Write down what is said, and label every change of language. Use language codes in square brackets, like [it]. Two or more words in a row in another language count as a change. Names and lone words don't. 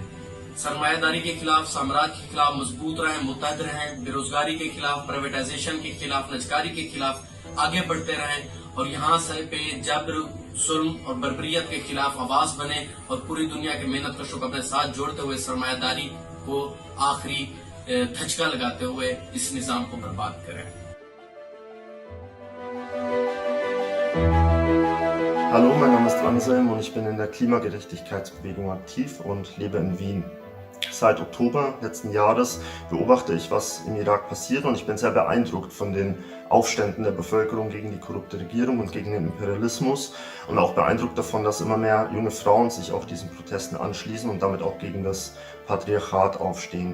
[ur] سرمایہ داری کے خلاف، سامراج کے خلاف مضبوط رہیں، متحد رہیں، بے روزگاری کے خلاف، پرائیویٹائزیشن کے خلاف، نجکاری کے خلاف آگے بڑھتے رہیں اور یہاں سے پے جبر، ظلم اور بربریت کے خلاف آواز بنے اور پوری دنیا کے محنت کشوں کو اپنے ساتھ جوڑتے ہوئے سرمایہ داری کو آخری دھچکا لگاتے ہوئے اس نظام کو برباد کریں. [de] Hallo, mein Name ist Anselm und ich bin in der Klimagerechtigkeitsbewegung aktiv und lebe in Wien. Seit Oktober letzten Jahres beobachte ich, was im Irak passiert und ich bin sehr beeindruckt von den Aufständen der Bevölkerung gegen die korrupte Regierung und gegen den Imperialismus und auch beeindruckt davon, dass immer mehr junge Frauen sich auch diesen Protesten anschließen und damit auch gegen das Patriarchat aufstehen.